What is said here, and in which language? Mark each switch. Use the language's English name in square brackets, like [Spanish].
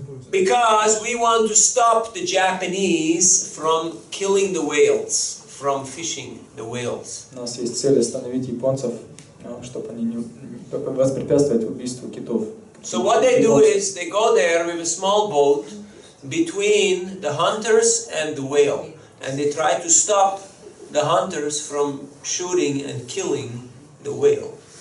[English] Because we want to stop the Japanese from killing the whales, from fishing the whales. [Russian] У нас есть цель остановить японцев, чтобы они не воспрепятствовать убийству китов. [English] So what they do is they go there with a small boat between the hunters and the whale, and they try to stop the hunters from shooting and killing the whale.